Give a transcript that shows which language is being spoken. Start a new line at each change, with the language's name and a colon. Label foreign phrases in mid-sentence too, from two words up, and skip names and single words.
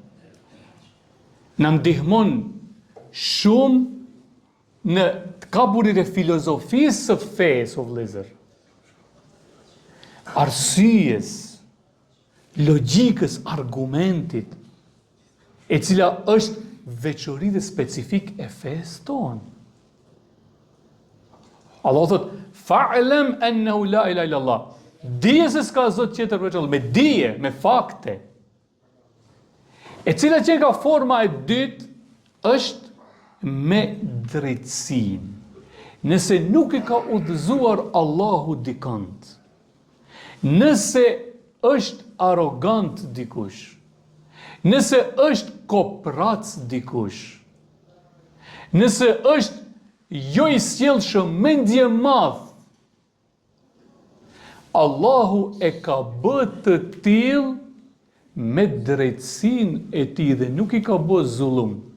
Albanian: Na ndihmon shumë në kaburin e filozofisë së fesë, o vëllezër. Arsyes, logjikës, argumentit, e cila është veçori dhe specifik e fesë tonë.
Arabic: Allah thot, فاعلم أنه لا إله إلا الله.
Albanian: Dije se s'ka Zot tjetër veç Allah, me dije, me fakte. E cila që nga forma e dytë është me drejtësinë. Nëse nuk i ka udhëzuar Allahu dikant, nëse është arrogant dikush, nëse është koprac dikush, nëse është jo i sjellshëm, mendje madh, Allahu e ka bërë të tillë me drejtësinë e tij dhe nuk i ka bërë zullum.